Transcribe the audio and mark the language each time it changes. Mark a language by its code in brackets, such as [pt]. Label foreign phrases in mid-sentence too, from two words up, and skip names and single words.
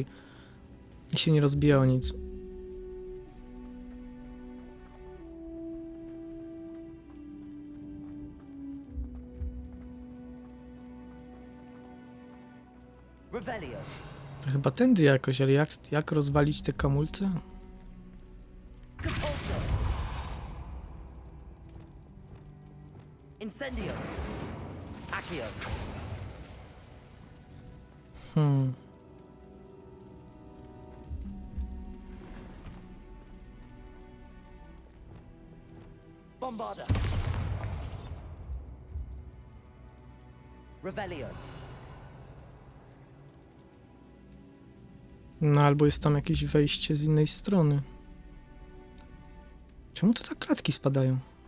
[pl] I się nie rozbija o nic. Revelio. To chyba tędy jakoś, ale jak rozwalić te kamulce? Incendio. Accio. Bombarda. Revelio. No albo jest tam jakieś wejście z innej strony. Czemu to tak klatki spadają?